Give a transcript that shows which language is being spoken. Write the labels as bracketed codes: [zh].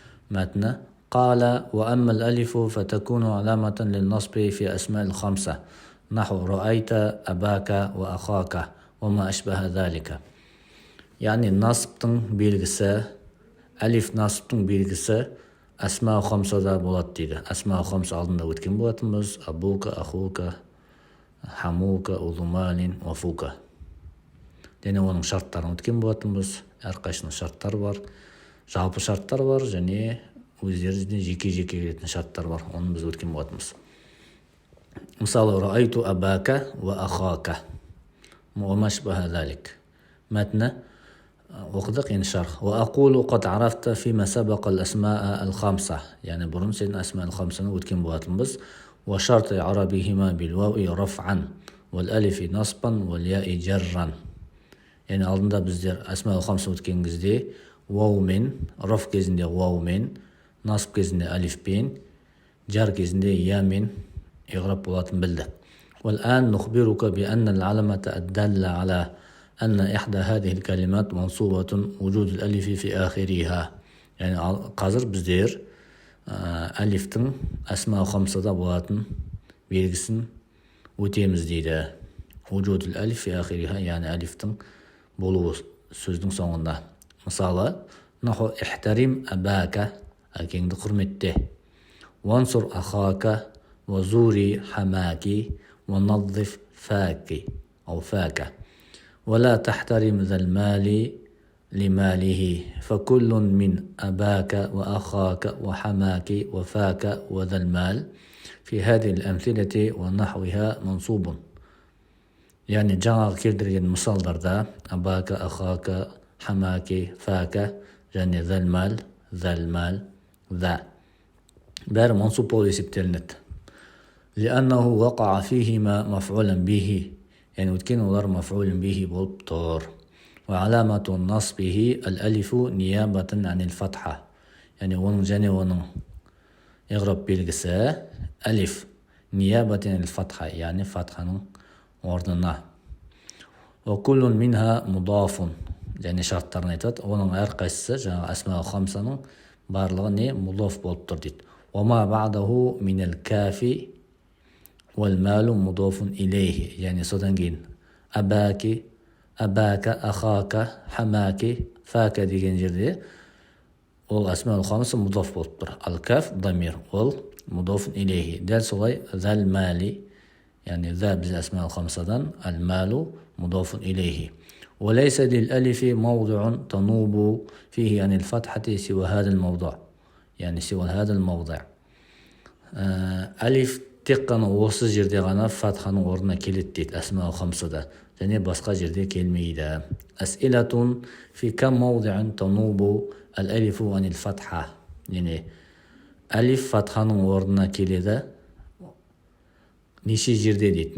[ar] Мәтіні قال وأما الألف فتكون علامة للنصب في أسماء الخمسة نحو رأيت أباك وأخاك وما أشبه ذلك. [kk] Яғни насбтың белгісі, алиф насбтың белгісі Асма хамсада болады дейді. Асма хамса алдында өткен болатынбыз. Абука, ахука, хамука, улумалин, вафука. Және оның шарттарын өткен болатынбыз. Әрқайсының шарттар бар. Жалпы шарттар бар және өздерінде жеке-жеке келетін шарттар бар. Оны біз өткен болатынбыз. Мысалы, раайту абака ва ахака. Муамашбаха залик. Мәтіні оқыдық енді шарх. [ar] وأقول قد عرفت فيما سبق الأسماء الخمسة. [kk] يعني бұрын сен أسماء الخمسة өткен болатынбыз. [ar] وشرط عربهما بالواو رفعا والألف نصبا والياء جرا. [kk] يعني алдында біздер أسماء الخمسة өткен кезде ваумен, раф кезінде ваумен, насб кезінде алифпен, жар кезінде ямен иғраб болатын білдік. [ar] والآن نخبرك بأن العلامة الدالة على أن إحدى هذه الكلمات منصوبة وجود الألف في آخرها. [kk] يعني қазір біздер алифтің әсма хамсада болатын белгісін өтеміз дейді. [ar] وجود الألف في آخرها, [kk] яғни алифтің болуы сөздің соңында. Мысалы, наху ихтарим абака, әкеңді құрметте. [ar] وانصر أخاك وزوري حماكي ونظف فاكي أو فاكا. ولا تحترم ذا المال لماله فكل من أباك وأخاك وحماك وفاك وذا المال في هذه الأمثلة ونحوها منصوب. [kk] يعني жаңағы келтірген мысалдарда أباك أخاك حماك فاك және ذا المال ذا бәрі منصوب болып есептелінеді. [ar] لأنه وقع فيهما مفعولا به, [kk] يعني өткен олар маф'улun бихи болып тұр. [ar] وعلامة نصبه الألف نيابة عن الفتحة. [kk] يعني оның иғраб белгісі алиф [ar] نيابة عن الفتحة, [kk] يعني фатханың орнына. [ar] وكل منها مضاف, [kk] және шарттарын айтады. Оның әрқайсысы жаңағы әсма хамсаның барлығы не мудаф болып тұр дейді. [ar] وما بعده من الكاف والمال مضاف إليه. [kk] يعني содан кейін أباك, أخاك, حماك, فاك деген жерде ол әсма хамса мудаф болып тұр. Ал-каф дамир, ол мудаф إليه. Дәл солай ذا المال, يعني ذا біз әсма хамсадан, [ar] المال مضاف إليه. وليس للألف موضع تنوب فيه عن الفتحة سوى هذا الموضع. يعني سوى هذا الموضع. [kk] ألف тек қана осы жерде ғана фатханың орнына келеді дейді әсма хамсада, және басқа жерде келмейді. [ar] Әсилатун фи кам маудиъин танубу әл-алифу анил фатха. [kk] Yani алиф фатханың орнына келеді неше жерде дейді.